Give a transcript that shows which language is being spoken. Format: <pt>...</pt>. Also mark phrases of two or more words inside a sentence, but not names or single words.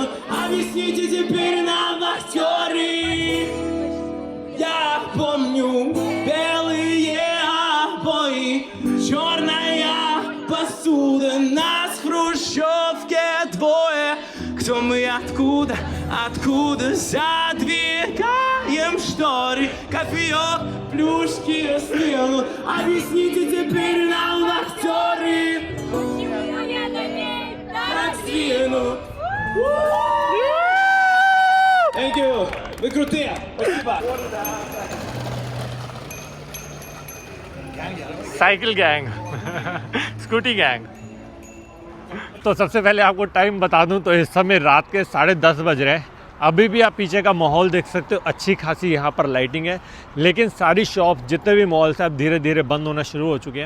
<ru>Объясните теперь нам, актеры. Я помню белые обои, черная посуда, нас в хрущевке двое. Кто мы, откуда задвигаем шторы, копье, плюшки, стену. Объясните теперь нам, актеры.</ru> <en>Thank you.</en> <ru>Вы крутые. Спасибо.</ru> <en>cycle gang scooty gang.</en> <hi>तो सबसे पहले आपको टाइम बता दूं तो इस समय रात के 10:30 बज रहे हैं। अभी भी आप पीछे का माहौल देख सकते हो, अच्छी खासी यहाँ पर लाइटिंग है, लेकिन सारी शॉप जितने भी मॉल्स हैं अब धीरे धीरे बंद होना शुरू हो चुके हैं।</hi>